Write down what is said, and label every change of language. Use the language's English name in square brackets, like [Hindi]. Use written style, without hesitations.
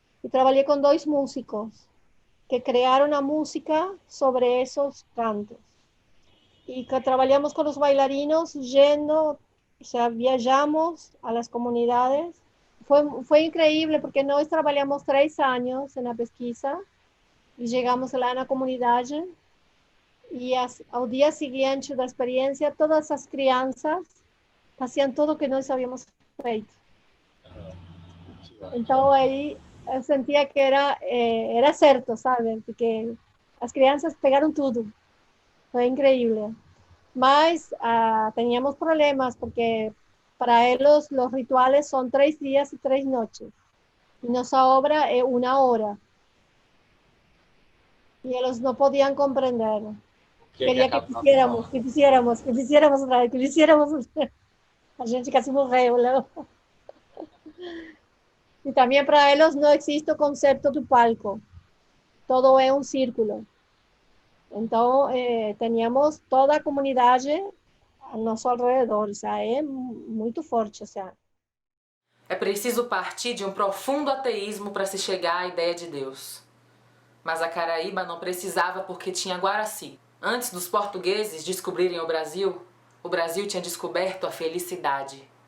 [Portuguese] E trabalhei com dois músicos que criaram a música sobre esses cantos. [Spanish] Y que trabajamos con los bailarinos yendo, o sea, viajamos a las comunidades. Fue increíble porque nós trabajamos 3 años en la pesquisa y llegamos [Portuguese] lá na comunidade y ao dia seguinte da experiência, todas as crianças faziam tudo o que nós havíamos feito. Então aí eu sentia que era certo, sabe? Porque as crianças pegaram tudo. Foi increíble. [Spanish] Mas teníamos problemas porque para ellos los rituales son 3 días y 3 noches. Y nuestra obra es 1 hora. Y ellos no podían comprender. Quería que fizéramos otra vez, que fizéramos. [Portuguese] A gente casi morreu, ¿no? [Spanish] Y también para ellos no existe el concepto de palco. Todo es un círculo. Entonces, teníamos [Portuguese] toda a comunidade ao nosso alrededor, o sea, é muito forte, o sea. É preciso partir de um profundo ateísmo para se chegar à ideia de Deus. Mas a Caraíba não precisava porque tinha Guaraci. Antes dos portugueses descobrirem o Brasil tinha descoberto a felicidade.